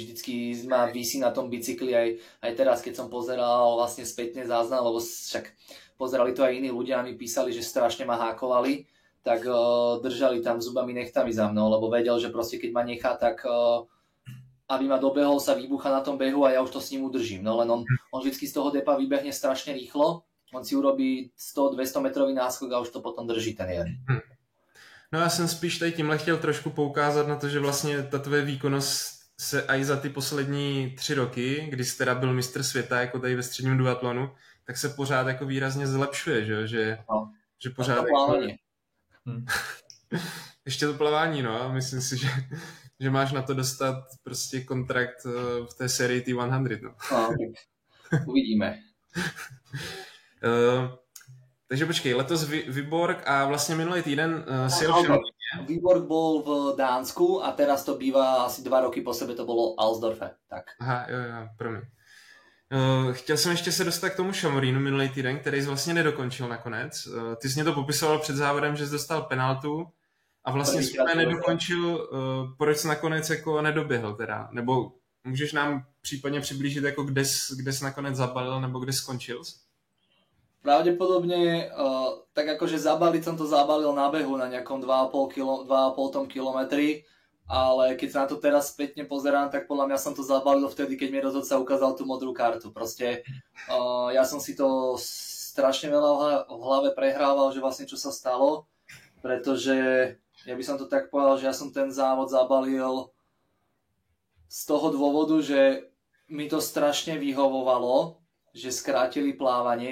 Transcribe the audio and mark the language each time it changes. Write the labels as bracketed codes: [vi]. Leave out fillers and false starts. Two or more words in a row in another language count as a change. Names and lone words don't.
[sk] Vždycky ma visí na tom bicykli aj teraz, keď som pozeral vlastne spätne záznam, lebo však pozerali to aj iní ľudia a mi písali, že strašne ma hákovali, tak držali tam zubami nechtami za mnou, lebo vedel, že proste keď ma nechá, tak aby ma dobehol, sa vybucha na tom behu a ja už to s ním udržím. No len on vždycky z toho depa vybehne strašne rýchlo, on si urobí 100-200 metrový náskok a už to potom drží ten jeden. [cs] No já jsem spíš tady tímhle chtěl trošku poukázat na to, že vlastně ta tvoje výkonnost se aj za ty poslední 3 roky, kdy jsi teda byl mistr světa jako tady ve středním duatlonu, tak se pořád jako výrazně zlepšuje, že pořád jako... Ještě to plavání, no, a myslím si, že máš na to dostat prostě kontrakt v té sérii T100, no. [sk] Uvidíme. [cs] Takže počkej, letos Vyborg a vlastne minulý týden si jel [sk] Vyborg bol v Dánsku a teraz to býva asi 2 roky po sebe, to bolo Alsdorfe. Tak. [cs] Aha, jo, promiň. Chtěl jsem ještě se dostat k tomu Šamorínu minulý týden, který jsi vlastně nedokončil nakonec. Ty jsi mě to popisoval před závodem, že jsi dostal penaltu a vlastně jsi nedokončil, proč jsi nakonec jako nedoběhl teda? Nebo můžeš nám případně přiblížit, jako kde jsi nakonec zabalil nebo kde skončil? [sk] Pravdepodobne, tak akože zabaliť som to zabalil na behu na nejakom 2,5 kilometri, ale keď sa na to teraz spätne pozerám, tak podľa mňa som to zabalil vtedy, keď mi rozhodca ukázal tú modrú kartu. Proste ja som si to strašne veľa v hlave prehrával, že vlastne čo sa stalo, pretože ja by som to tak povedal, že ja som ten závod zabalil z toho dôvodu, že mi to strašne vyhovovalo, že skrátili plávanie.